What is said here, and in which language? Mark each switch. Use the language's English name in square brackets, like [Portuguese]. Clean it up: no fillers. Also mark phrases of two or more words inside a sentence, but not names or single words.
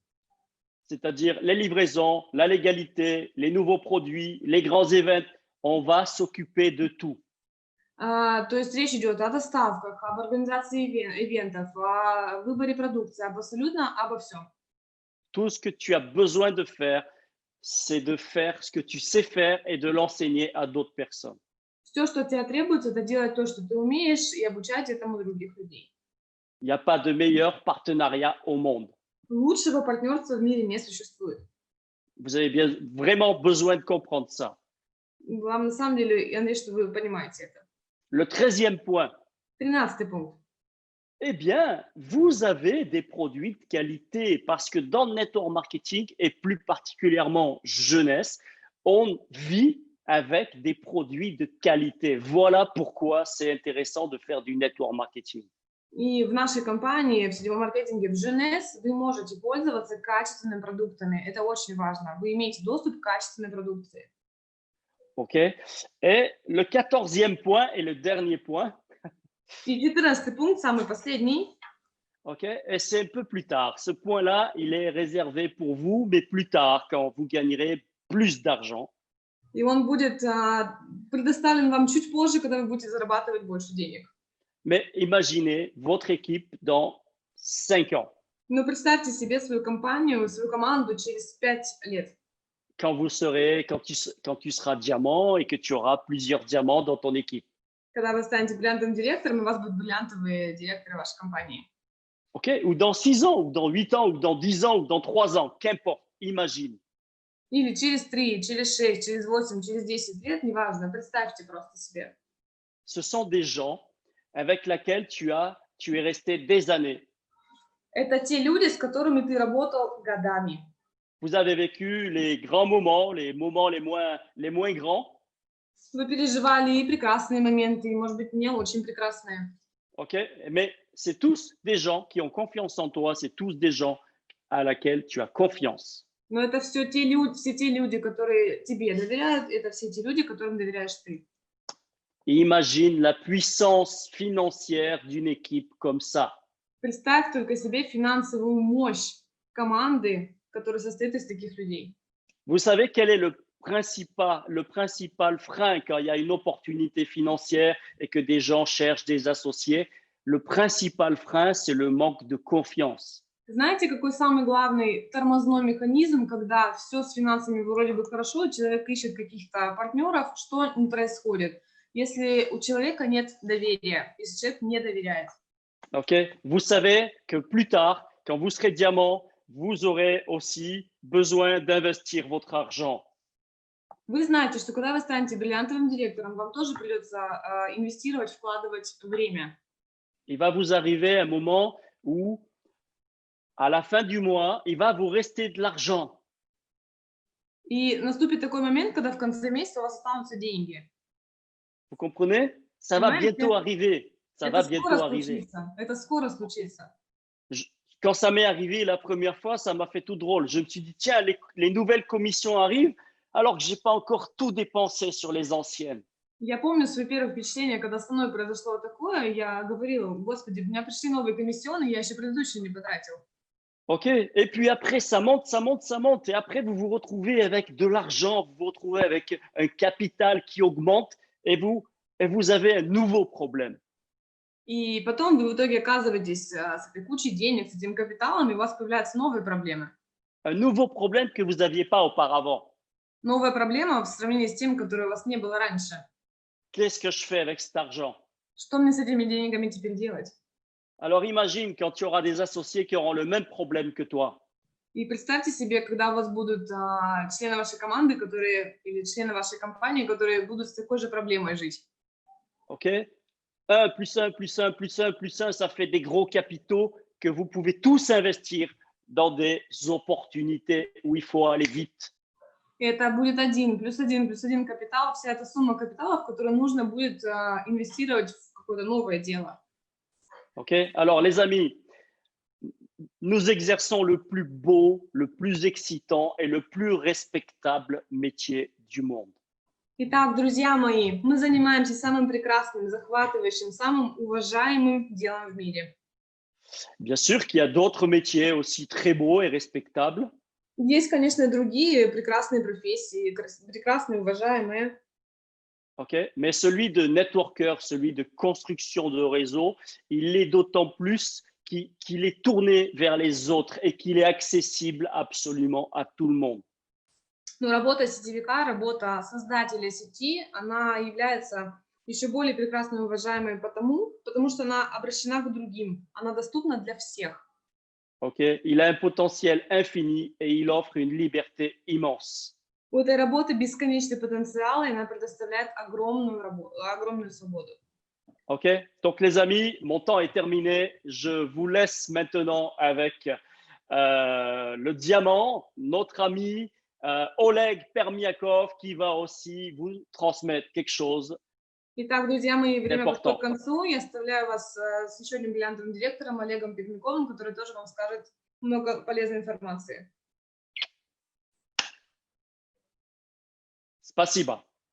[French] C'est-à-dire les livraisons, la légalité, les nouveaux produits, les grands événements, on va s'occuper de tout. [Russian] То есть речь идет о доставках, об организации ивентов, о выборе продукции, абсолютно обо всем. [French] Tout ce que tu as besoin de faire, c'est de faire ce que tu sais faire et de l'enseigner à d'autres personnes. [Russian] Все, что от тебя требуется, это делать то, что ты умеешь, и обучать этому других людей. [French] Il n'y a pas de meilleur partenariat au monde. [Russian] Лучшего партнерства в мире не существует. [French] Vous avez bien vraiment besoin de comprendre ça. [Russian] Вам на самом деле, я надеюсь, что вы понимаете это. [French] Le 13e point. [Russian] 13-й пункт. [French] Eh bien, vous avez des produits de qualité parce que dans le [English] network marketing [French] et plus particulièrement jeunesse, on vit avec des produits de qualité. Voilà pourquoi c'est intéressant de faire du [English] network marketing. [Russian] И в нашей компании, в сетевом маркетинге в Женес, вы можете пользоваться качественными продуктами. Это очень важно. Вы имеете доступ к качественной продукции. [French] OK? Et le 14e point et le dernier point, [Russian] И 14 пункт, самый последний. [French] OK? Et c'est un peu plus tard. Ce point-là, il est réservé pour vous, mais plus tard, quand vous gagnerez plus d'argent. [Russian] И он будет предоставлен вам чуть позже, когда вы будете зарабатывать больше денег. [French] Mais imaginez votre équipe dans 5 ans, [Russian] Но представьте себе свою компанию, свою команду через 5 лет. [French] quand tu seras diamant et que tu auras plusieurs diamants dans ton équipe. [Russian] Когда вы станете бриллиантовым директором, и у вас будут бриллиантовые директоры вашей компании. [French] OK? Ou dans 6 ans, ou dans 8 ans, ou dans 10 ans, ou dans 3 ans, qu'importe, imagine. [Russian] Или через 3, через 6, через 8, через 10 лет, неважно. Представьте просто себе. [French] Ce sont des gens avec lesquels tu es resté des années. [Russian] Это те люди, с которыми ты работал годами. [French] Vous avez vécu les grands moments, les moments les moins grands. [Russian] Вы переживали и прекрасные моменты, и, может быть, не очень прекрасные. [French] OK? Mais c'est tous des gens qui ont confiance en toi, c'est tous des gens à laquelle tu as confiance. [Russian] Но это все те люди, которые тебе доверяют, это все те люди, которым доверяешь ты. [French] Et imagine la puissance financière d'une équipe comme ça. [Russian] Представь только себе финансовую мощь команды, которая состоит из таких людей. [French] Vous savez quel est le principal frein quand il y a une opportunité financière et que des gens cherchent des associés? Le principal frein, c'est le manque de confiance. [Russian] Знаете, какой самый главный тормозной механизм, когда все с финансами вроде бы хорошо, человек ищет каких-то партнеров, что не происходит, если у человека нет доверия, если человек не доверяет? [French] OK? Vous savez que plus tard, quand vous serez diamant, vous aurez aussi besoin d'investir votre argent. [Russian] Вы знаете, что когда вы станете бриллиантовым директором, вам тоже придется инвестировать, вкладывать время. [French] Il va vous arriver un moment où, à la fin du mois, il va vous rester de l'argent. [Russian] И наступит такой момент, когда в конце месяца у вас останутся деньги. [French] Vous comprenez? Ça va [Russian] Понимаете? [French] bientôt arriver. Ça va bientôt arriver. [Russian] Это скоро случится. [French] Quand ça m'est arrivé la première fois, ça m'a fait tout drôle. Je me suis dit, tiens, les nouvelles commissions arrivent, alors que je n'ai pas encore tout dépensé sur les anciennes. [Russian] Я помню свои первые впечатления, когда со мной произошло такое, я говорила, господи, у меня пришли новые комиссионы, я еще предыдущие не потратил. [French] OK? Et puis après, ça monte, ça monte, ça monte. Et après, vous vous retrouvez avec de l'argent, vous vous retrouvez avec un capital qui augmente et vous avez un nouveau problème. [Russian] И потом вы в итоге оказываетесь с этой кучей денег, с этим капиталом, и у вас появляются новые проблемы. [French] Un nouveau problème que vous n'aviez pas auparavant. [Russian] Новая проблема в сравнении с тем, которой у вас не было раньше. [French] Qu'est-ce que je fais avec cet argent? [Russian] Что мне с этими деньгами теперь делать? [French] Alors imagine quand tu auras des associés qui auront le même problème que toi. [Russian] И представьте себе, когда у вас будут члены вашей команды, или члены вашей компании, которые будут с такой же проблемой жить. [French] OK? 1 plus 1 plus 1 plus 1 plus 1, ça fait des gros capitaux que vous pouvez tous investir dans des opportunités où il faut aller vite. [Russian] И это будет 1 плюс 1 плюс 1 капитал, вся эта сумма капиталов, которую нужно будет инвестировать в какое-то новое дело. [French] OK? Alors les amis, nous exerçons le plus beau, le plus excitant et le plus respectable métier du monde. [Russian] Итак, друзья мои, мы занимаемся самым прекрасным, захватывающим, самым уважаемым делом в мире. [French] Bien sûr qu'il y a d'autres métiers aussi très beaux et respectables. [Russian] Есть, конечно, и другие прекрасные профессии, прекрасные, уважаемые. [French] OK? Mais celui de networker, celui de construction de réseau, il est d'autant plus qu'il est tourné vers les autres et qu'il est accessible absolument à tout le monde. [Russian] Но работа сетевика, работа создателя сети, она является еще более прекрасной и уважаемой потому что она обращена к другим, она доступна для всех. [French] OK? Il a un potentiel infini et il offre une liberté immense. [Russian] У этой работы бесконечный потенциал, и она предоставляет огромную свободу. [French] OK? Donc les amis, mon temps est terminé. Je vous laisse maintenant avec le diamant, notre ami Oleg Permiakov qui va aussi vous transmettre quelque chose. [Russian] Итак, друзья мои, время [French] Important. [Russian] подходит к концу. Я оставляю вас с еще одним бриллиантовым директором Олегом Пермяковым, который тоже вам скажет много полезной информации. Спасибо.